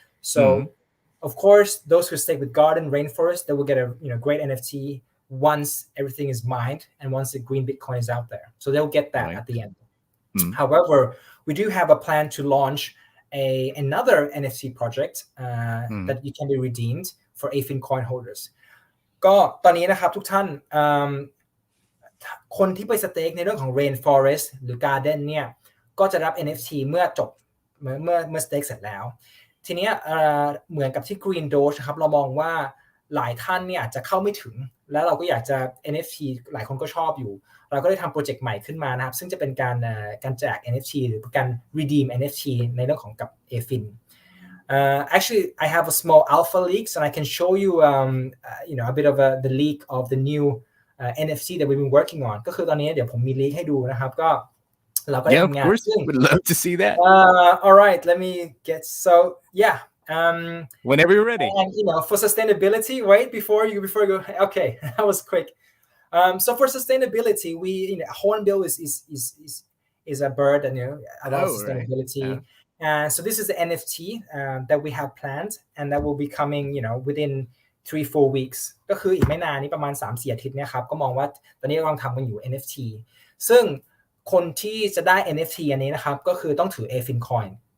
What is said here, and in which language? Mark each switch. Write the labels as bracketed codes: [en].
[en] So of course, those who stay with garden, rainforest, they will get a great NFT once everything is mined and once the green Bitcoin is out there. So they'll get that at the end. However, we do have a plan to launch another NFT project that you can be redeemed for AFIN coin holders. [th] ก็ตอนนี้นะครับทุกท่านคนที่ไปสเต็กในเรื่องของ rainforest หรือ garden เนี่ยก็จะรับ NFT เมื่อจบเมื่อสเต็กเสร็จแล้วทีนี้ เหมือนกับที่ Green Doge นะครับเรามองว่าหลายท่านเนี่ยอาจจะเข้าไม่ถึงแล้วเราก็อยากจะ NFT หลายคนก็ชอบอยู่เราก็ได้ทำโปรเจกต์ใหม่ขึ้นมานะครับซึ่งจะเป็นการแจก NFT หรือการ redeem NFT ในเรื่องของกับ AFIN [en] actually I have a small alpha leaks and I can show you a bit of the leak of the new NFT that we've been working on [th] ก็คือตอนนี้เดี๋ยวผมมีลีกให้ดูนะครับก็เราก็ได้ทำงาน [en] of course would love to see that all right let me get so yeah whenever you're ready and for sustainability wait before you go okay that was quick so for sustainability we hornbill is a bird and about sustainability right. So this is the NFT that we have planned and that will be coming within 3-4 weeks [th] ก็คืออีกไม่นานนี้ประมาณ 3-4 อาทิตย์เนี่ยครับก็มองว่าตอนนี้กำลังทำกันอยู่ NFT ซึ่งคนที่จะได้ NFT อันนี้นะครับก็คือต้องถือ AFIN coin